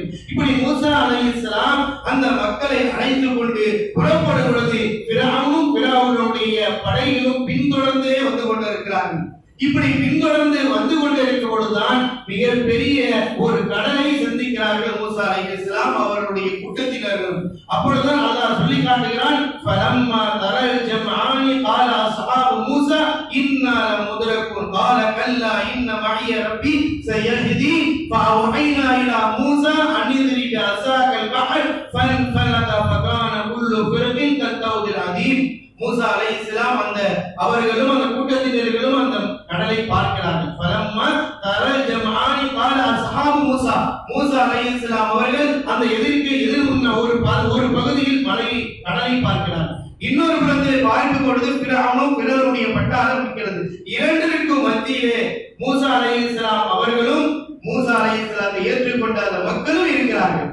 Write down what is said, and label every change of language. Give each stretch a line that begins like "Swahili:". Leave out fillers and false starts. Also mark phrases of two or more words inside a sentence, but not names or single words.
Tamil: இப்படி மூசா அலைஹிஸ்ஸலாம் அந்த மக்களை அழைத்து கொண்டு புறப்படும் பொழுது ஃபிரௌனும் ஃபிரௌனுடைய படைகளும் பின்தொடர்ந்தே வந்து கொண்டிருக்கிறார்கள். இப்படி பின்தொடர்ந்து வந்து கொண்டிருக்கும் பொழுதுதான் மிகப்பெரிய ஒரு கடலை சந்திக்கிறார்கள் மூசா அலைஹிஸ்ஸலாம் அவருடைய கூட்டத்தினர்கள். அப்பொழுதுதான் அல்லாஹ் சொல்லி காட்டுகிறான்,
Arabic: فلما تراءى الجمعان قال اصحاب موسى إنا لمدركون قال كلا إن معي ربي سيهدين فأوحينا إلى موسى أن اضرب بعصاك البحر فانفلق فكان كل فرق كالطود العظيم.
Tamil: மூசா அலைஹிஸ்ஸலாம் அந்த அவர்களும் அந்த கூட்டத்தினர்களும் அந்த கடலை பார்க்கிறார்கள்.
Arabic: فلما تراءى الجمعان قال اصحاب موسى
Tamil: மூசா அலைஹிஸ்ஸலாம் அவர்கள் அந்த எதிர்முன்ன ஒரு பகுதியில் கடலை பார்க்கிறார்கள். இன்னொரு புறத்தில் பார்க்கும் பொழுது ஃபிரௌனும் ஃபிரௌனுடைய பட்டாளம் இருக்கிறது. இரண்டிற்கும் மத்தியிலே மூசா அலைஹிஸ்ஸலாம் அவர்களும் மூசா அலைஹிஸ்ஸலாத்தை ஏற்றுக்கொண்ட அந்த மக்களும் இருக்கிறார்கள்.